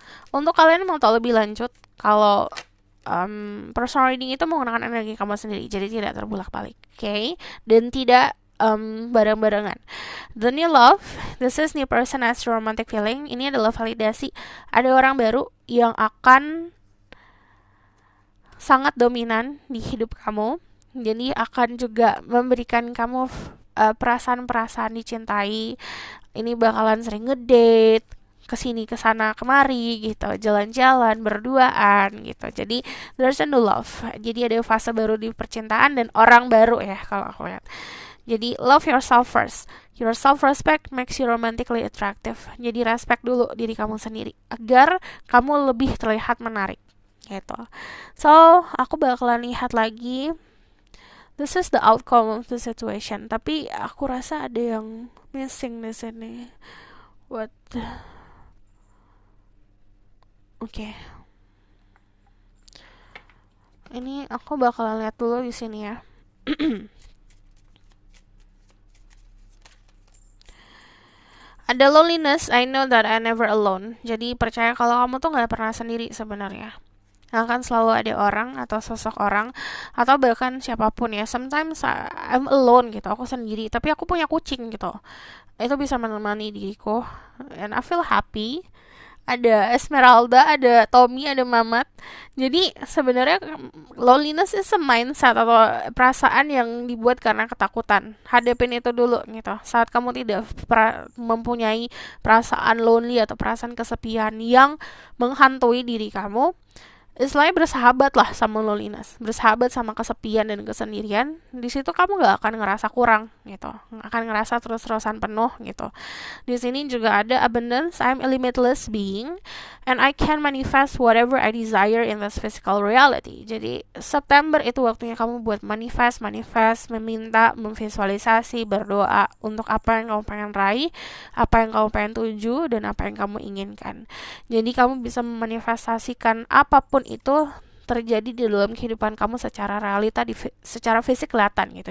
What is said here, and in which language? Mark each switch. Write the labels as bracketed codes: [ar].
[id] Untuk kalian mau tahu lebih lanjut, kalau personal reading itu menggunakan energi kamu sendiri, jadi tidak terbulak-balik, okay? Dan tidak bareng-barengan. [en] The new love, this is new person has romantic feeling. [id] Ini adalah validasi. Ada orang baru yang akan sangat dominan di hidup kamu. Jadi akan juga memberikan kamu perasaan-perasaan dicintai. Ini bakalan sering ngedate, kesini kesana kemari gitu, jalan-jalan berduaan gitu. Jadi there's a new love, jadi ada fase baru di percintaan dan orang baru ya kalau aku lihat. Jadi love yourself first. [en] Your self respect makes you romantically attractive. [id] Jadi respect dulu diri kamu sendiri agar kamu lebih terlihat menarik gitu. So aku bakalan lihat lagi, this is the outcome of the situation, tapi aku rasa ada yang missing di sini. What? Oke. Ini aku bakalan lihat dulu di sini ya. [en] Ada loneliness, I know that I never alone. [id] Jadi percaya kalau kamu tuh nggak pernah sendiri sebenarnya. Akan selalu ada orang atau sosok orang atau bahkan siapapun ya. Sometimes I'm alone gitu, aku sendiri. Tapi aku punya kucing gitu. Itu bisa menemani diriku, and I feel happy. Ada Esmeralda, ada Tommy, ada Mamat. Jadi sebenarnya loneliness is a mindset atau perasaan yang dibuat karena ketakutan. Hadapin itu dulu gitu. Saat kamu tidak mempunyai perasaan lonely atau perasaan kesepian yang menghantui diri kamu, istilahnya bersahabat lah sama loneliness, bersahabat sama kesepian dan kesendirian. Di situ kamu gak akan ngerasa kurang gitu, gak akan ngerasa terus-terusan penuh gitu. [en] Di sini juga ada abundance, I'm a limitless being and I can manifest whatever I desire in this physical reality. [id] Jadi September itu waktunya kamu buat manifest, meminta, memvisualisasi, berdoa untuk apa yang kamu pengen raih, apa yang kamu pengen tuju, dan apa yang kamu inginkan. Jadi kamu bisa memanifestasikan apapun itu terjadi di dalam kehidupan kamu secara realita, secara fisik kelihatan gitu.